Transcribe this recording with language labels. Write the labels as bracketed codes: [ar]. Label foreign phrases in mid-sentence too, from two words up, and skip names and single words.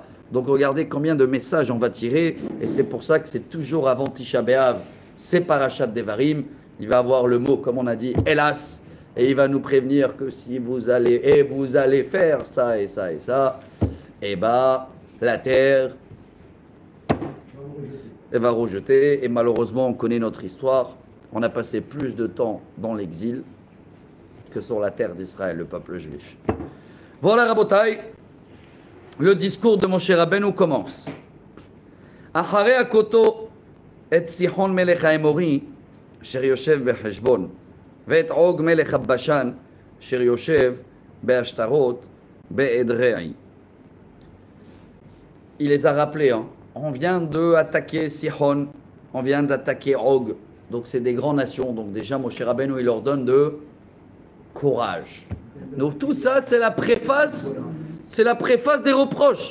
[fr] Donc regardez combien de messages on va tirer, et c'est pour ça que c'est toujours avant Tisha B'Av, c'est Parashat Devarim, il va avoir le mot, comme on a dit, hélas, et il va nous prévenir que si vous allez faire ça et ça et ça, et bah la terre elle va rejeter, et malheureusement on connaît notre histoire, on a passé plus de temps dans l'exil que sur la terre d'Israël, le peuple juif. Voilà Rabotai. Le discours de Moshe Rabbeinu commence. [he] אחרי הכותו את סיחון מלך האמורי, אשר יושב בחשבון, ואת עוג מלך הבשן, אשר יושב בהשתרות באדרעי. [fr] Il les a rappelés. Hein. On vient d'attaquer Sihon, on vient d'attaquer Og. Donc c'est des grandes nations. Donc déjà, Moshe Rabbeinu, il leur donne de courage. Donc tout ça, c'est la préface. C'est la préface des reproches.